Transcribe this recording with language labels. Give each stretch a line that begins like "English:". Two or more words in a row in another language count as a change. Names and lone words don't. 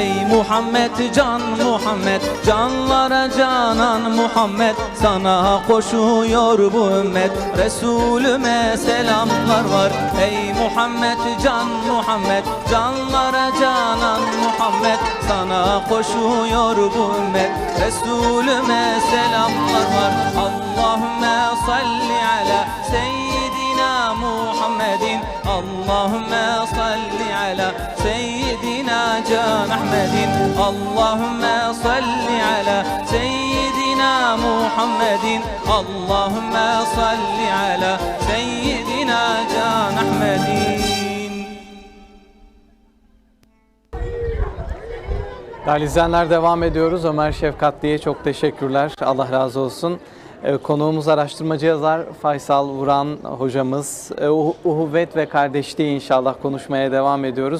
Turkish: Muhammed can Muhammed, canlara canan Muhammed, sana koşuyor bu ümmet. Resulüme selamlar var. Ey Muhammed can Muhammed, canlara canan Muhammed, sana koşuyor bu ümmet. Resulüme selamlar var.
Arabic: اللهم صل على سيدنا محمد، اللهم صل على سيدنا can أحمد، اللهم صل على سيدنا محمد، اللهم صل على سيدنا can أحمد.
Turkish: Değerli izleyenler, devam ediyoruz. Ömer Şefkatli'ye çok teşekkürler. Allah razı olsun. Konuğumuz araştırmacı yazar Faysal Vuran hocamız. Uhuvvet ve kardeşliği inşallah konuşmaya devam ediyoruz.